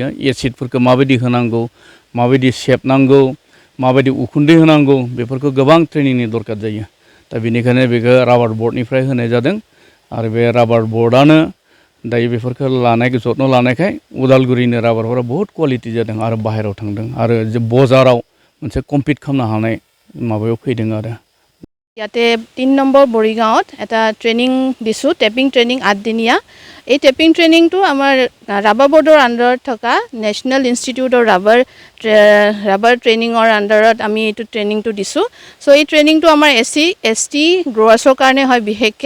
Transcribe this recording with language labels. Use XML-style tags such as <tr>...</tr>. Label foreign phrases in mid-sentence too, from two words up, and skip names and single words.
<brx>एसिडफोरखौ माबायदि होनांगौ, माबायदि सेबनांगौ, माबायदि उखुन्दै होनांगौ, बेफोरखौ गोबां ट्रेनिंनि दरकार जायो। दा बेनिखायनो बेखौ राबार बोर्डनिफ्राय होनाय जादों आरो बे राबार बोर्डआनो दायो बेफोरखौ जत्न लानायखाय उदालगुरिनि राबारफोरा बहुत क्वालिटि जादों आरो बाहेरायाव थांदों आरो बजाराव मोनसे कम्पिट खालामनो हानाय माबायाव फैदों आरो।</brx> <as>ইয়াতে 3 নম্বৰ বৰিগাঁৱত এটা ট্ৰেইনিং দিছোঁ,</as> <en>tapping training</en> <as>8 দিনীয়া। এই টেপিং ট্ৰেইনিংটো আমাৰ ৰাবাৰ বৰ্ডৰ আণ্ডাৰত থকা নেশ্যনেল ইনষ্টিটিউট অফ ৰাবাৰ ট্ৰেইনিঙৰ আণ্ডাৰত আমি এইটো ট্ৰেইনিংটো দিছোঁ। চ' এই ট্ৰেইনিংটো আমাৰ SC, ST গ্ৰ'ৱাৰ্ছৰ কাৰণে হয় বিশেষকৈ।</as>